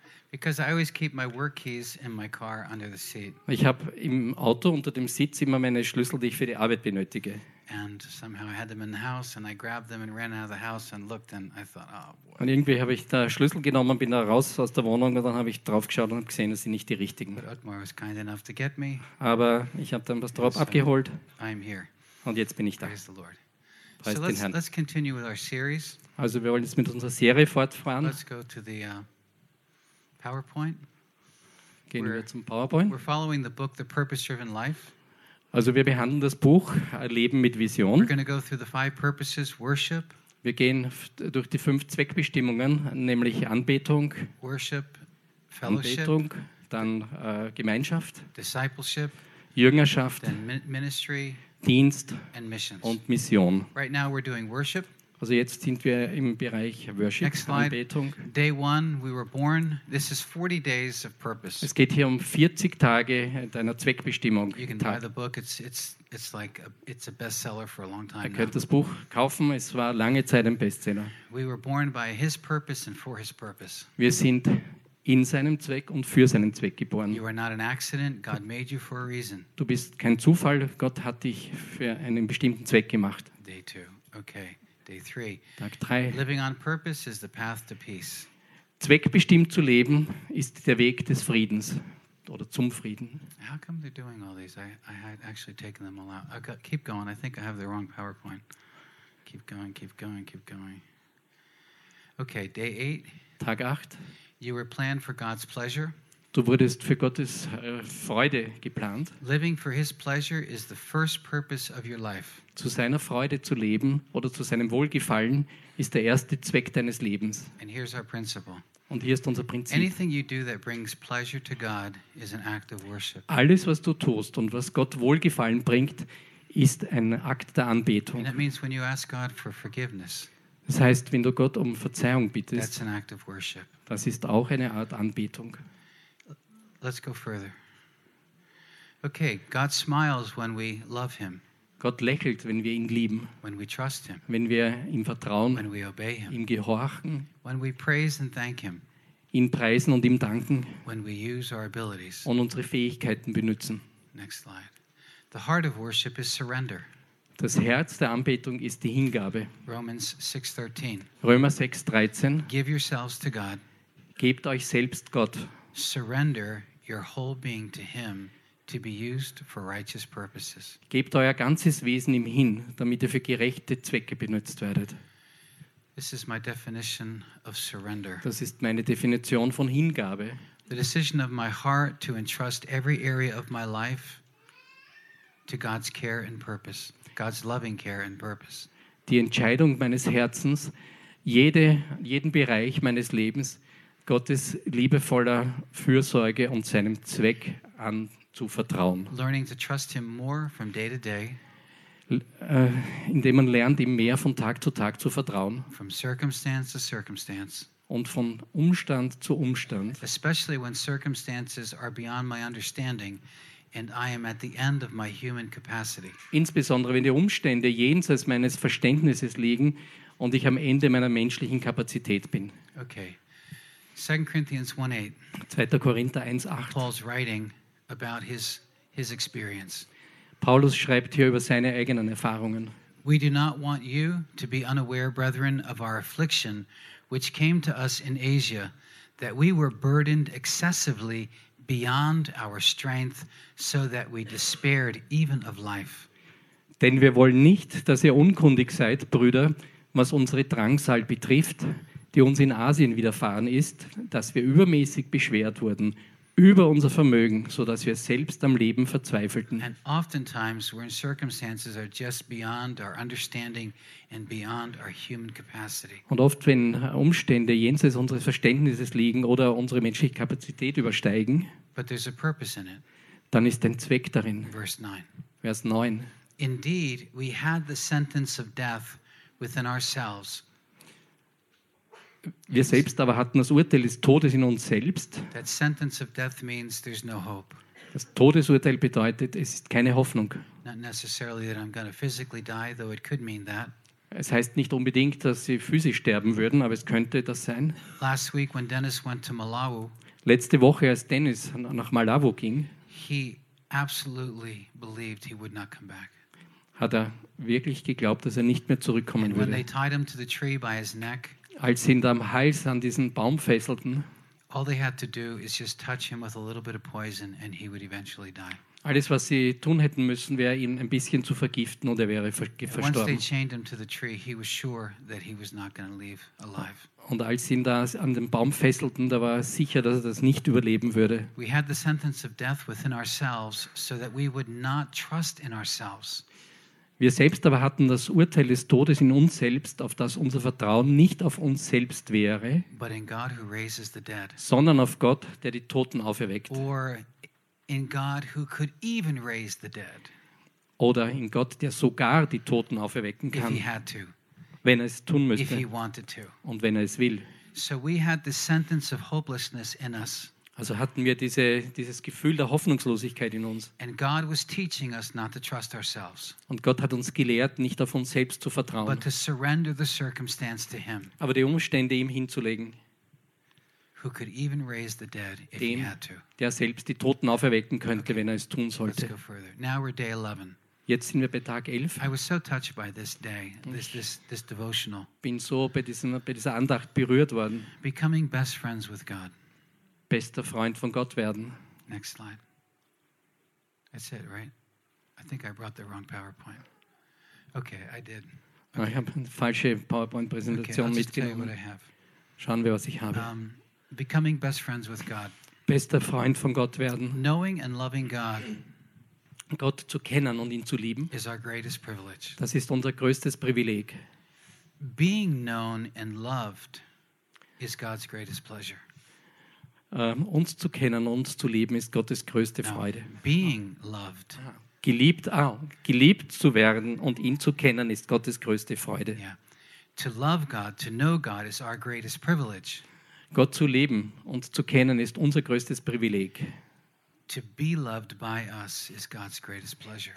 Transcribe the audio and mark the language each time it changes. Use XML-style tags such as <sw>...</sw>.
<en>Because I always keep my work keys in my car under the seat.</en> <de>Ich habe im Auto unter dem Sitz immer meine Schlüssel, die ich für die Arbeit benötige.</de> <en>And somehow I had them in the house and I grabbed them and ran out of the house and looked and I thought, oh boy.</en> <de>Und irgendwie habe ich da Schlüssel genommen, bin da raus aus der Wohnung und dann habe ich drauf geschaut und gesehen, dass sie nicht die richtigen.</de> <en>But Otmar was kind enough to get me.</en> <de>Aber ich habe dann was drauf abgeholt.</de> <en>I'm here.</en> <de>Und jetzt bin ich da.</de> <en>Praise the Lord.</en> <de>Preist den Herrn.</de> <en>So let's continue with our series.</en> <de>Also wir wollen jetzt mit unserer Serie fortfahren.</de> <en>Let's go to the PowerPoint.</en> <de>Gehen wir zum PowerPoint.</de> <en>We're following the book, The Purpose-Driven Life.</en> <de>Also wir behandeln das Buch Leben mit Vision.</de> <en>We're going to go through the five purposes, worship.</en> <de>Wir gehen durch die fünf Zweckbestimmungen, nämlich Anbetung,</de> <en>worship, fellowship,</en> <de>Anbetung, dann Gemeinschaft,</de> <en>discipleship,</en> <de>Jüngerschaft,</de> <en>then ministry,</en> <de>Dienst</de> <en>and missions.</en> <de>Und Mission.</de> <en>Right now we're doing worship.</en> <de>Also jetzt sind wir im Bereich Worship,</de> <en>next slide.</en> <de>Anbetung.</de> <en>Day one, we were born. This is 40 days of purpose.</en> <de>Es geht hier um 40 Tage deiner Zweckbestimmung.</de> <en>You can buy the book. It's like it's a bestseller for a long time.</en> <de>Ihr könnt das Buch kaufen. Es war lange Zeit ein Bestseller.</de> <en>We were born by His purpose and for His purpose.</en> <de>Wir sind in seinem Zweck und für seinen Zweck geboren.</de> <en>You are not an accident. God made you for a reason.</en> <de>Du bist kein Zufall. Gott hat dich für einen bestimmten Zweck gemacht.</de> <en>Day two, okay. Day three.</en> <de>Tag 3.</de> <en>Living on purpose is the path to peace.</en> <de>Zweckbestimmt zu leben ist der Weg des Friedens oder zum Frieden.</de> <en>How come they're doing all these? I had actually taken them all out. Keep going. I think I have the wrong PowerPoint. Keep going. Keep going. Keep going. Okay. Day 8.</en> <de>Tag 8.</de> <en>You were planned for God's pleasure.</en> <de>Du wurdest für Gottes Freude geplant.</de> <en>Living for His pleasure is the first purpose of your life.</en> <de>Zu seiner Freude zu leben oder zu seinem Wohlgefallen ist der erste Zweck deines Lebens.</de> <en>And here's our principle.</en> <de>Und hier ist unser Prinzip.</de> <en>Anything you do that brings pleasure to God is an act of worship.</en> <de>Alles, was du tust und was Gott Wohlgefallen bringt, ist ein Akt der Anbetung.</de> <en>And that means when you ask God for forgiveness.</en> <de>Das heißt, wenn du Gott um Verzeihung bittest,</de> <en>that's an act of worship.</en> <de>Das ist auch eine Art Anbetung.</de> <en>Let's go further. Okay, God smiles when we love him.</en> <de>Gott lächelt, wenn wir ihn lieben.</de> <en>When we trust him.</en> <de>Wenn wir ihm vertrauen.</de> <en>When we obey him.</en> <de>Ihm gehorchen.</de> <en>When we praise and thank him.</en> <de>Ihn preisen und ihm danken.</de> <en>When we use our abilities.</en> <de>Und unsere Fähigkeiten benutzen.</de> <en>Next slide. The heart of worship is surrender.</en> <de>Das Herz der Anbetung ist die Hingabe.</de> <en>Romans 6:13.</en> <de>Römer 6:13.</de> <en>Give yourselves to God.</en> <de>Gebt euch selbst Gott.</de> <en>Surrender your whole being to him to be used for righteous purposes.</en> <de>Gebt euer ganzes Wesen ihm hin, damit ihr für gerechte Zwecke benutzt werdet.</de> <en>This is my definition of surrender.</en> <de>Das ist meine Definition von Hingabe.</de> <en>The decision of my heart to entrust every area of my life to God's care and purpose. God's loving care and purpose.</en> <de>Die Entscheidung meines Herzens, jeden Bereich meines Lebens Gottes liebevoller Fürsorge und seinem Zweck anzuvertrauen.</de> <en>Learning to trust him more from day to day.</en> <de>Indem man lernt, ihm mehr von Tag zu Tag zu vertrauen.</de> <en>From circumstance to circumstance.</en> <de>Und von Umstand zu Umstand.</de> <en>Especially when circumstances are beyond my understanding and I am at the end of my human capacity.</en> <de>Insbesondere wenn die Umstände jenseits meines Verständnisses liegen und ich am Ende meiner menschlichen Kapazität bin.</de> <en>Okay. 2 Corinthians 1:8.</en> <de>2. Korinther 1:8.</de> <en>Paul's writing about his experience.</en> <de>Paulus schreibt hier über seine eigenen Erfahrungen.</de> <en>We do not want you to be unaware, brethren, of our affliction which came to us in Asia, that we were burdened excessively beyond our strength, so that we despaired even of life.</en> <de>Denn wir wollen nicht, dass ihr unkundig seid, Brüder, was unsere Drangsal betrifft, die uns in Asien widerfahren ist, dass wir übermäßig beschwert wurden, über unser Vermögen, so dass wir selbst am Leben verzweifelten.</de> <en>And oftentimes we're in circumstances are just beyond our understanding and beyond our human capacity.</en> <de>Und oft, wenn Umstände jenseits unseres Verständnisses liegen oder unsere menschliche Kapazität übersteigen,</de> <en>but there's a purpose in it.</en> <de>Dann ist ein Zweck darin.</de> <en>Verse 9.</en> <de>Vers 9.</de> <en>Indeed, we had the sentence of death within ourselves.</en> <de>Wir selbst aber hatten das Urteil des Todes in uns selbst.</de> <en>That sentence of death means there's no hope.</en> <de>Das Todesurteil bedeutet, es ist keine Hoffnung.</de> <en>Not necessarily that I'm going to physically die, though it could mean that.</en> <de>Es heißt nicht unbedingt, dass sie physisch sterben würden, aber es könnte das sein.</de> <en>Last week when Dennis went to Malawi,</en> <de>letzte Woche, als Dennis nach Malawi ging,</de> <en>he absolutely believed he would not come back.</en> <de>Hat er wirklich geglaubt, dass er nicht mehr zurückkommen</de> <en>and</en> <de>würde.</de> <en>When they tied him to the tree by his neck,</en> <de>als sie ihn am Hals an diesen Baum fesselten,</de> <en>all they had to do is just touch him with a little bit of poison and he would eventually die.</en> <de>Alles, was sie tun hätten müssen, wäre ihn ein bisschen zu vergiften und er wäre verstorben.</de> <en>Once they chained him to the tree, he was sure that he was not going to leave alive.</en> <de>Und als sie ihn da an den Baum fesselten, da war er sicher, dass er das nicht überleben würde.</de> <en>We had the sentence of death within ourselves so that we would not trust in ourselves.</en> <de>Wir selbst aber hatten das Urteil des Todes in uns selbst, auf das unser Vertrauen nicht auf uns selbst wäre,</de> <en>but in God who raises the dead,</en> <de>sondern auf Gott, der die Toten auferweckt.</de> <en>Or in God who could even raise the dead,</en> <de>oder in Gott, der sogar die Toten auferwecken kann,</de> <en>if he had to,</en> <de>wenn er es tun müsste</de> <en>if he wanted to.</en> <de>Und wenn er es will.</de> <en>So we had the sentence of hopelessness in us.</en> <de>Also hatten wir dieses Gefühl der Hoffnungslosigkeit in uns.</de> <en>And God was teaching us not to trust ourselves.</en> <de>Und Gott hat uns gelehrt, nicht auf uns selbst zu vertrauen,</de> <en>but to surrender the circumstance to him.</en> <de>Aber die Umstände ihm hinzulegen.</de> <en>Who could even raise the dead if he had to.</en> <de>Der selbst die Toten auferwecken könnte, okay, wenn er es tun sollte.</de> <en>Let's go further. Now we're day 11.</en> <de>Jetzt sind wir bei Tag 11.</de> <en>I was so touched by this day, this devotional.</en> <de>Bin so bei dieser Andacht berührt worden.</de> <en>Becoming best friends with God.</en> <de>Bester Freund von Gott werden.</de> <en>Next slide. That's it, right? I think I brought the wrong PowerPoint. Okay, I did. Okay.</en> <de>Ich habe eine falsche PowerPoint-Präsentation mitgenommen. Schauen wir, was ich habe.</de> <en>Becoming best friends with God.</en> <de>Bester Freund von Gott werden.</de> <en>Knowing and loving God.</en> <de>Gott zu kennen und ihn zu lieben.</de> <en>Is our greatest privilege.</en> <de>Das ist unser größtes Privileg.</de> <en>Being known and loved is God's greatest pleasure.</en> <de>Uns zu kennen, uns zu lieben, ist Gottes größte Freude.</de> <en>Being loved.</en> <de>Geliebt zu werden und ihn zu kennen, ist Gottes größte Freude.</de> <en>Yeah. To love God, to know God is our greatest privilege.</en> <de>Gott zu lieben und zu kennen ist unser größtes Privileg.</de> <en>To be loved by us is God's greatest pleasure.</en>